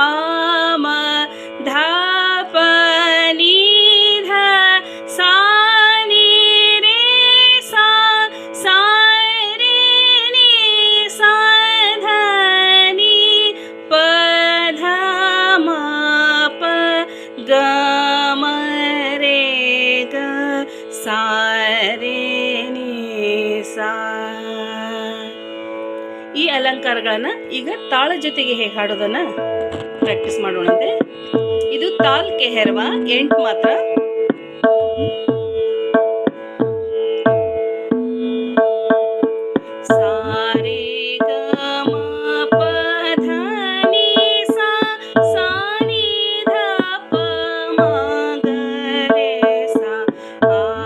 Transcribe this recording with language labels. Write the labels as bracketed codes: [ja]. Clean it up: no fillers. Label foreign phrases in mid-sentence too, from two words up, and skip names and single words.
[kn] ಮ ಧ ಪ ನೀ ಧ ಸಾ ನೀ ರೇ ಸಾ ಸಾ ರೇ ನೀ ಸಾ ಧ ನೀ ಪ ಧ ಮ ಪ ಗ ಮ ರೇ ಗ ಸಾ ರೇ ನೀ ಸಾ. ಈ ಅಲಂಕಾರಗಳನ್ನು ಈಗ ತಾಳ ಜೊತೆಗೆ ಹೇಗೆ ಹಾಡೋದನ್ನ ಪ್ರಾಕ್ಟೀಸ್ ಮಾಡೋಣಂತೆ. ಇದು ತಾಲ್ ಕೆಹರ್ವಾ 8 ಮಾತ್ರ. ಸಾರೆ ಗ ಮ ಪ ಧ ನೀ ಸಾ ಸಾ ನೀ ಧ ಪ ಮ ಗ ರೇ ಸಾ ಆ